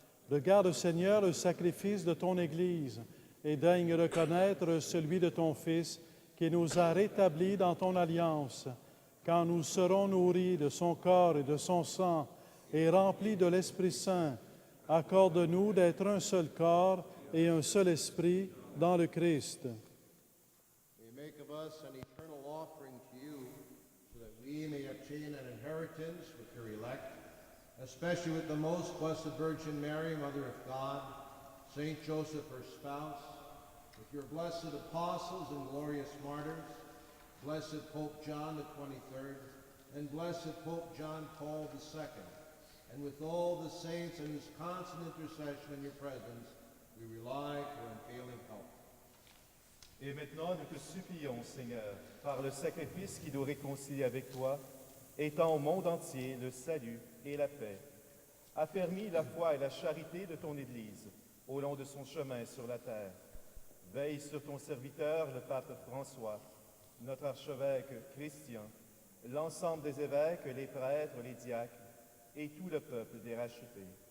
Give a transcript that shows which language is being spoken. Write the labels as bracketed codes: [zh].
[fr] Regarde, Seigneur, le sacrifice de ton Église et daigne reconnaître celui de ton Fils qui nous a rétablis dans ton alliance. Quand nous serons nourris de son corps et de son sang et remplis de l'Esprit Saint, accorde-nous d'être un seul corps et un seul esprit dans le Christ. [en] May make of us an eternal offering to you, so that we may obtain an inheritance with your elect, especially with the most blessed Virgin Mary, Mother of God, Saint Joseph, her spouse, with your blessed apostles and glorious martyrs, blessed Pope John the 23rd, and blessed Pope John Paul II, and with all the saints in whose constant intercession in your presence we rely for unfailing help. [fr] Et maintenant, nous te supplions, Seigneur, par le sacrifice qui nous réconcilie avec toi, étends au monde entier le salut et la paix. Affermis la foi et la charité de ton Église au long de son chemin sur la terre. Veille sur ton serviteur, le pape François, notre archevêque Christian, l'ensemble des évêques, les prêtres, les diacres et tout le peuple des rachetés.